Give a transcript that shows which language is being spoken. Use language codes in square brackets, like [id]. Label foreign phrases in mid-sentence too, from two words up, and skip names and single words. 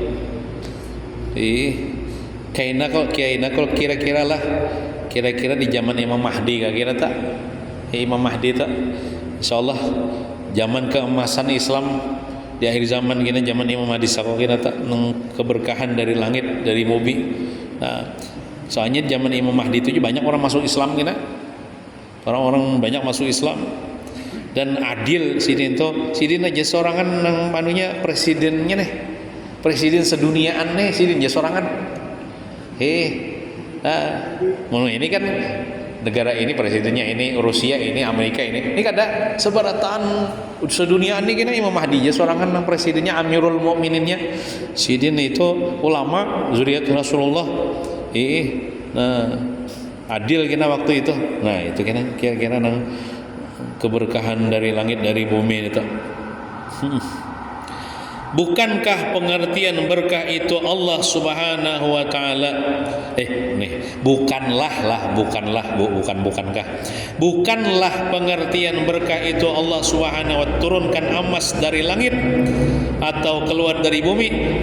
[bjn] Kayaknya kalau kira-kira di zaman Imam Mahdi kira tak? Imam Mahdi tak? Insyaallah zaman keemasan Islam di akhir zaman kini zaman Imam Mahdi sako kira tak nang keberkahan dari langit dari bumi. Nah, soalnya zaman Imam Mahdi itu banyak orang masuk Islam kina. Orang-orang banyak masuk Islam dan adil sidin aja sorangan nang manunya presidennya nih. Presiden seduniaan nih sidin aja sorangan. Ini kan negara ini presidennya ini Rusia ini Amerika ini kada sebaratan sedunia ini kena Imam Mahdi aja sorangan nang presidennya Amirul Mukmininnya sidin itu ulama zuriat Rasulullah. Nah adil kena waktu itu. Nah itu kira-kira nang keberkahan dari langit dari bumi itu. [id] Bukankah pengertian berkah itu Allah [ar] Subhanahu wa taala [id] bukanlah pengertian berkah itu Allah [ar] Subhanahu wa [id] turunkan emas dari langit atau keluar dari bumi.